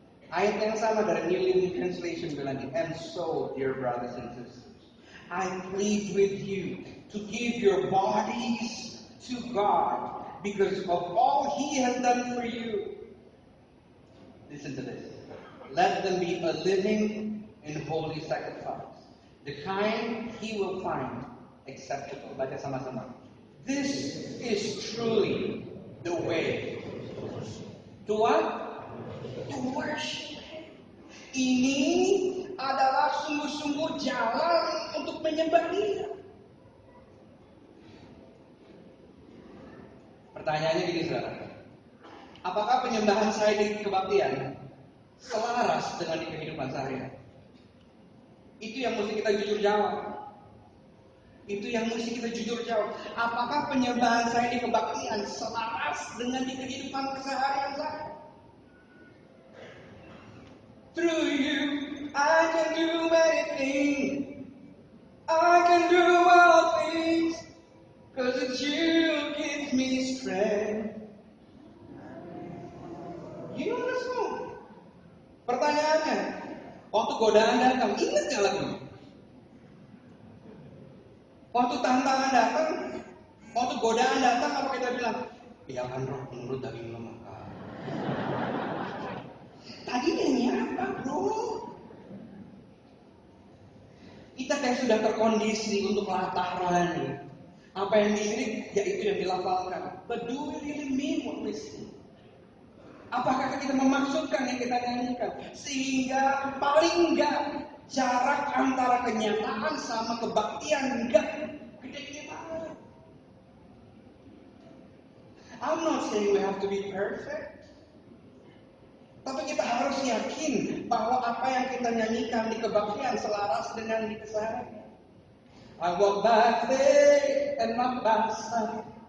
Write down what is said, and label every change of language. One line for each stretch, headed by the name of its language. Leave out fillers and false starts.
Indonesian: Ayat yang sama dari New Living Translation bilang,
English: and so, dear brothers and sisters, I plead with you to give your bodies to God because of all He has done for you. Listen to this. Let them be a living and holy sacrifice, the kind He will find acceptable.
Indonesian: Baca sama-sama.
English: This is truly the way to what? To worship.
Indonesian: Ini adalah sungguh-sungguh jalan untuk menyembah Dia. Pertanyaannya gini saudara, apakah penyembahan saya di kebaktian selaras dengan di kehidupan sehari-hari? Itu yang mesti kita jujur jawab. Itu yang mesti kita jujur jawab. Apakah penyembahan saya di kebaktian selaras dengan di kehidupan keseharian saya?
English: Through you, I can do anything. I can do all things. Cause it's you gives me strength. You know the song.
Indonesian: Pertanyaannya, waktu godaan datang, ingat gak lagunya? Waktu tantangan datang, waktu godaan datang, apa kita bilang? Biarkan roh menurut daging lemah. Tadi nyanyi apa bro? Kita kayak sudah terkondisi untuk lataran. Apa yang dilirik, ya itu yang dilafalkan.
English: But do we really mean what we sing?
Indonesian: Apakah kita memaksudkan yang kita nyanyikan? Sehingga paling enggak jarak antara kenyataan sama kebaktian enggak gede-gede banget.
English: I'm not saying we have to be perfect.
Indonesian: Tapi kita harus yakin bahwa apa yang kita nyanyikan di kebaktian selaras dengan di keseharian.
English: I walk by faith and not by sight.